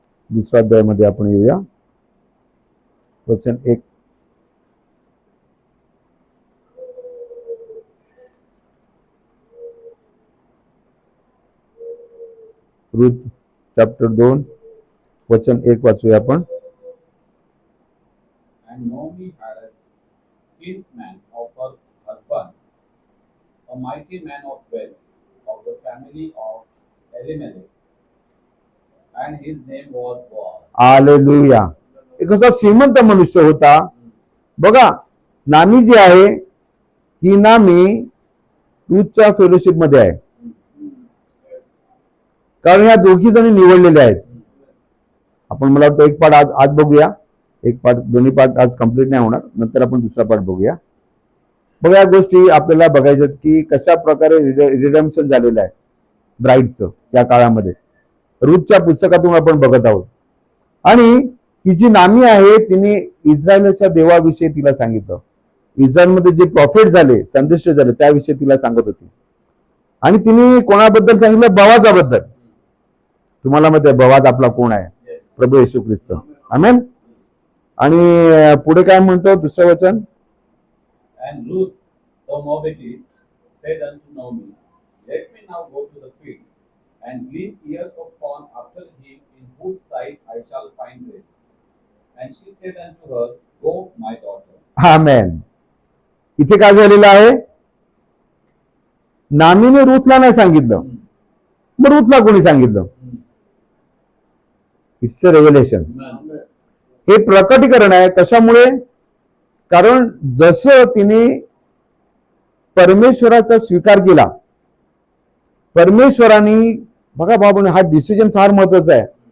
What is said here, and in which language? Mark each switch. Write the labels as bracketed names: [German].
[Marathi] दुसऱ्या अध्यायामध्ये आपण येऊया, वचन 1. रूथ चॅप्टर 2 वचन 1 वाचूया आपण. [English] And Naomi had a kinsman of her husband's, a mighty man of wealth, of the family of Elimelech, and his name was Boaz. [Marathi] Hallelujah. एक असा श्रीमंत मनुष्य होता. बघा, नामी जी आहे ही नामी रूथच्या फेलोशिप मध्ये आहे, कारण ह्या दोघी जणी निवडलेल्या आहेत. आपण मला वाटतं एक पाठ आज बघूया, एक पाठ, दोन्ही पाठ आज कंप्लीट नाही होणार, नंतर आपण दुसरा पाठ बघूया. बघा, या गोष्टी आपल्याला बघायच्यात की कशा प्रकारे रिडम्पशन झालेलं आहे ब्राईडचं या काळामध्ये. रूथच्या पुस्तकातून आपण बघत आहोत. आणि ही जी नामी आहे तिने इस्रायलच्या देवाविषयी तिला सांगितलं. इस्रायलमध्ये जे प्रॉफिट झाले, संदेश झाले त्याविषयी तिला सांगत होती. आणि तिने कोणाबद्दल सांगितलं, बवाजाबद्दल. तुम्हाला माहिती आहे बवाज आपला कोण आहे, प्रभू येशू ख्रिस्त. आमेन. आणि पुढे काय म्हणतो दुसरं वचन, [English] And Ruth the Moabitess said unto Naomi, Let me now go to the field, and glean ears of corn after him in whose sight I shall find grace. And she said unto her, Go, my daughter. [Marathi] आमेन. इथे काय झालेलं आहे, नामीने रूथला नाही सांगितलं, मग रूथला कोणी सांगितलं? [English] It's a revelation. [Marathi] हे प्रकटीकरण आहे. कशामुळे? कारण जसं तिने परमेश्वराचा स्वीकार केला, परमेश्वराने, बघा बाबा, हा डिसिजन फार महत्वाचा आहे.